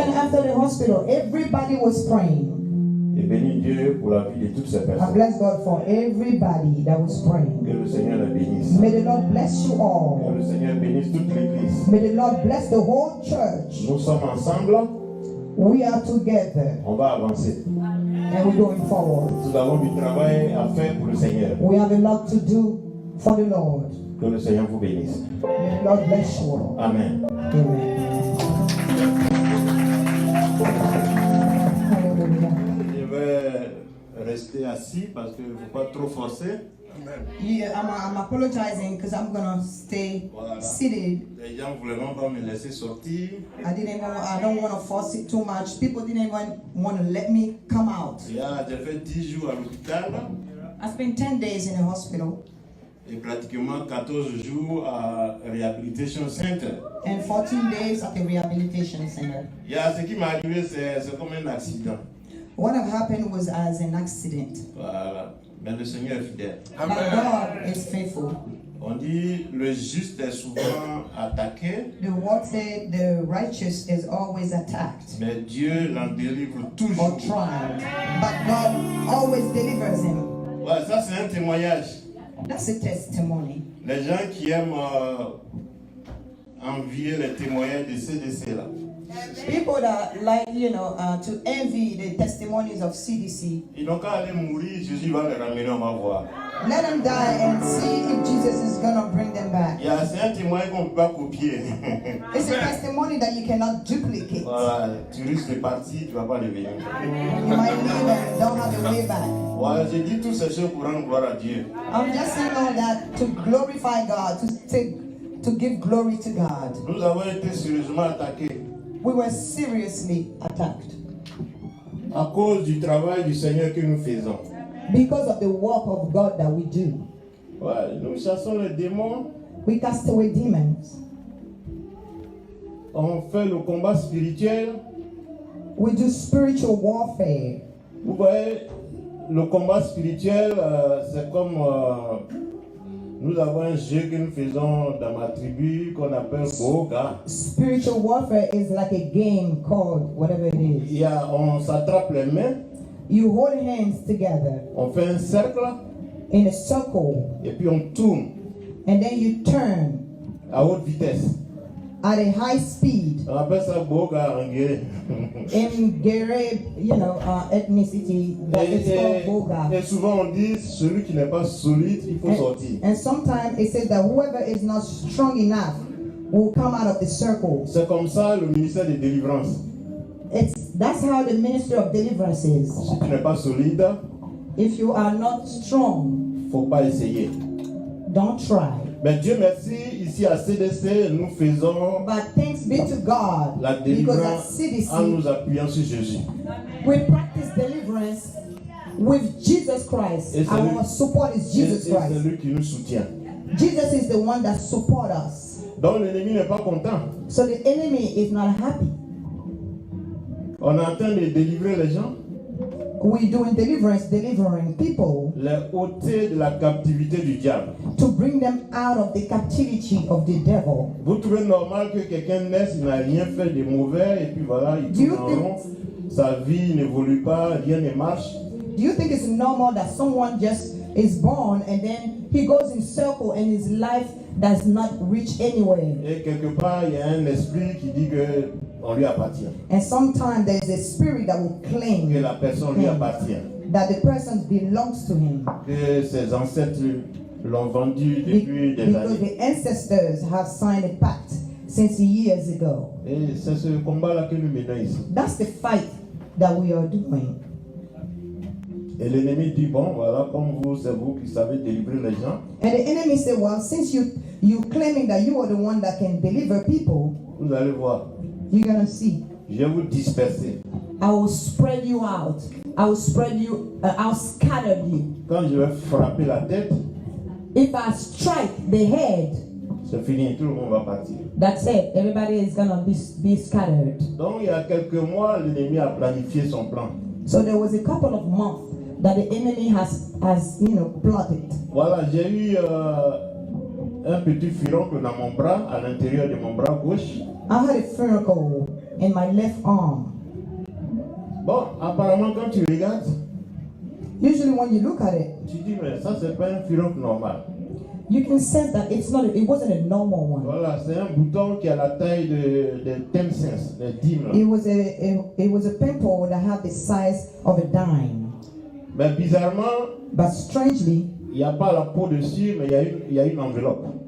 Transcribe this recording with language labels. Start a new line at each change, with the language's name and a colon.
English: Even after the hospital, everybody was praying.
French: Et bénis Dieu pour la vie de toutes ces
English: I
French: personnes.
English: bless God for everybody that was praying.
French: Que le Seigneur les bénisse.
English: May the Lord bless you
French: Que
English: all.
French: le Seigneur bénisse toute l'église.
English: May the Lord bless the whole church.
French: Nous sommes ensemble.
English: We are together
French: On va avancer.
English: and we're going forward.
French: Nous avons du travail à faire pour le Seigneur.
English: We have a lot to do for the Lord.
French: Que le Seigneur vous bénisse.
English: May the Lord bless you all. Amen. Amen. Hallelujah.
French: Je vais rester assis parce qu'il ne faut pas trop forcer.
English: Yeah, I'm apologizing because I'm gonna stay
French: Voilà.
English: seated.
French: Les gens ne voulaient même pas me laisser sortir.
English: I don't want to force it too much. People didn't even want to let me come out.
French: J'ai fait 10 jours à l'hôpital
English: I spent 10 days in the hospital
French: et pratiquement 14 jours à Rehabilitation Center.
English: and 14 days at the rehabilitation center.
French: Ce qui m'est arrivé, c'est comme un accident.
English: What had happened was as an accident.
French: Voilà. Mais le Seigneur est fidèle.
English: But God is faithful.
French: On dit le juste est souvent attaqué,
English: The word said the righteous is always attacked
French: mais Dieu l'en délivre
English: or
French: toujours.
English: tried, but God always delivers him.
French: Ouais, ça c'est un témoignage.
English: That's a testimony.
French: Les gens qui aiment envier les témoignages de CDC là,
English: People that like, to envy the testimonies of CDC,
French: ils n'ont qu'à aller mourir, Jésus va les ramener, on va voir.
English: let them die and see if Jesus is going to bring them back.
French: C'est un témoignage qu'on ne peut pas copier.
English: It's a testimony that you cannot duplicate.
French: Voilà, tu risques de partir, tu ne vas pas revenir.
English: You might leave and don't have a way back.
French: Voilà, j'ai dit toutes ces choses pour rendre gloire à Dieu.
English: I'm just saying all that to glorify God, to give glory to God.
French: Nous avons été sérieusement attaqués
English: We were seriously attacked
French: à cause du travail du Seigneur que nous faisons.
English: because of the work of God that we do.
French: Ouais, nous chassons les démons,
English: We cast away demons.
French: on fait le combat spirituel.
English: We do spiritual warfare.
French: Vous voyez, le combat spirituel, c'est comme Nous avons un jeu que nous faisons dans ma tribu qu'on appelle Boga.
English: Spiritual warfare is like a game called whatever it is.
French: On s'attrape les mains.
English: You hold hands together.
French: On fait un cercle.
English: In a circle.
French: Et puis on tourne.
English: And then you turn.
French: À haute vitesse.
English: At a high speed.
French: On appelle ça Boga en guerre.
English: In Gere, ethnicity, it's called Boga.
French: Et souvent on dit, celui qui n'est pas solide, il faut sortir.
English: And sometimes it says that whoever is not strong enough will come out of the circle.
French: C'est comme ça le ministère de délivrance.
English: That's how the ministry of deliverance is.
French: Si tu n'es pas solide,
English: if you are not strong,
French: faut pas essayer.
English: Don't try.
French: Mais Dieu merci, ici à CDC, nous faisons
English: But thanks be to God,
French: la délivrance
English: CDC,
French: en nous appuyant sur Jésus.
English: We practice deliverance with Jesus Christ. Our support is Jesus Christ.
French: C'est lui qui nous soutient.
English: Jesus is the one that supports us.
French: Donc l'ennemi n'est pas content.
English: So the enemy is not happy.
French: On est en train de délivrer les gens.
English: We're doing deliverance, delivering people.
French: Les ôter de la captivité du diable.
English: To bring them out of the captivity of the devil.
French: Vous trouvez normal que quelqu'un naisse, il n'a rien fait de mauvais et puis voilà, il tourne en rond. Sa vie n'évolue pas, rien ne marche.
English: Do you think it's normal that someone just is born and then he goes in circle and his life does not reach anywhere?
French: Et quelque part, il y a un esprit qui dit que on lui appartient.
English: And sometimes there is a spirit that will claim
French: que la personne lui appartient.
English: That the person belongs to him.
French: Que ses ancêtres l'ont vendu depuis des années.
English: Because the ancestors have signed a pact since years ago.
French: Et c'est ce combat-là que nous menons ici.
English: That's the fight that we are doing.
French: Et l'ennemi dit, bon, voilà, comme vous, c'est vous qui savez délivrer les gens.
English: And the enemy said, well, since you claiming that you are the one that can deliver people,
French: vous allez voir.
English: You're gonna see.
French: Je vais vous disperser.
English: I will spread you out. I will spread you. I'll scatter you.
French: Quand je vais frapper la tête,
English: if I strike the head,
French: c'est fini, tout le monde va partir.
English: That's it. Everybody is gonna be scattered.
French: Donc il y a quelques mois, l'ennemi a planifié son plan.
English: So there was a couple of months that the enemy has plotted.
French: Voilà, j'ai eu un petit furoncle dans mon bras, à l'intérieur de mon bras gauche.
English: I had a furoncle in my left arm.
French: Bon, apparemment quand tu regardes,
English: usually when you look at it,
French: tu dis mais ça c'est pas un furoncle normal.
English: You can sense that it wasn't a normal one.
French: Voilà, c'est un bouton qui a la taille de 10 cents, de 10 là.
English: It was a pimple that had the size of a dime.
French: Mais bizarrement,
English: but strangely,
French: il n'y a pas la peau dessus, mais il y a une enveloppe.